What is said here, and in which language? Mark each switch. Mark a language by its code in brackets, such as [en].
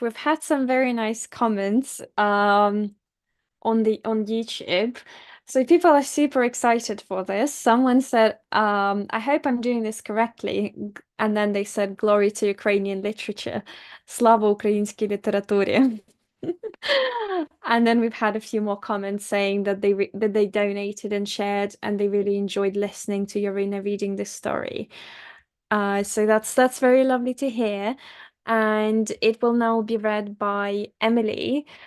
[en] We've had some very nice comments on YouTube. So people are super excited for this. Someone said, I hope I'm doing this correctly. And then they said, glory to Ukrainian literature. [uk] Слава українській літературі. [en] And then we've had a few more comments saying that they donated and shared and they really enjoyed listening to Yaryna reading this story. So that's very lovely to hear. And it will now be read by Emily.